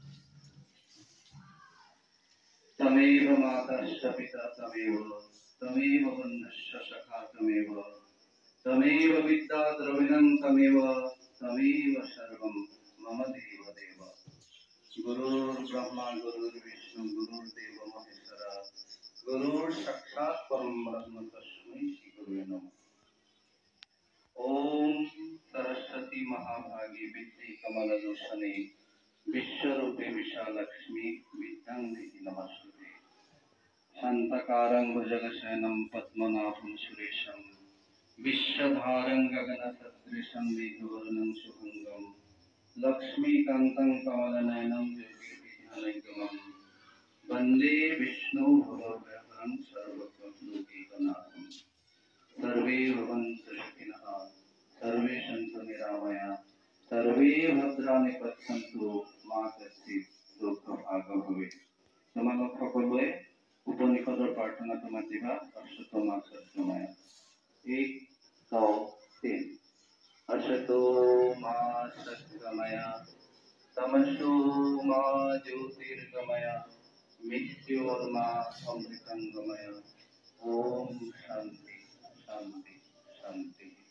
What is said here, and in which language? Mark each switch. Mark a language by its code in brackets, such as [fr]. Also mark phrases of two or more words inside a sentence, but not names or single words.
[sa] তমেৱ মাতাশ্চ পিতা তমেৱ বন্ধুশ্চ সখা তমেৱ বিদ্যা দ্ৰবিণং তমেৱ সৰ্বম মম দেৱ দেৱ গুৰুৰ ব্ৰহ্মা গুৰুৰ বিষ্ণু গুৰুৰ দেৱ মহেশ্বৰা গুৰুৰ সাক্ষাৎ পৰম ব্ৰহ্ম তস্मै শ্ৰী গুৰুৱে নমঃ ओम सरस्वती महाभागी विद्ये कमललोचने विश्वरूपे विशालक्ष्मी विद्यां देहि नमस्ते शांताकारं भुजगशयनं पद्मनाभं सुरेशं विश्वधारं गगनसदृशं मेघवर्णं शुभंगं लक्ष्मीकान्तं कमलनयनं योगिभिर्ध्यानगमं वन्दे विष्णु भवभयहरं सर्वलोकैकनाथं सर्वे भवन्तु सुखिनः सर्वे सन्तु निरामया सर्वे भद्राणि पश्यन्तु मा कश्चित् दुःखभाग् भवेत् [as] তোমালোক সকলোৱে উপনিষদৰ প্ৰাৰ্থনাটো মাতিবা [sa] অশ্বতমা সত্যময়া এক তিন অশ্বতো মা সত্যময়া তমসো মা জ্যোতিৰ্গময়া মৃত্যুর্মা অমৃতঙ্গময়া ওম শান্তি শান্তি শান্তি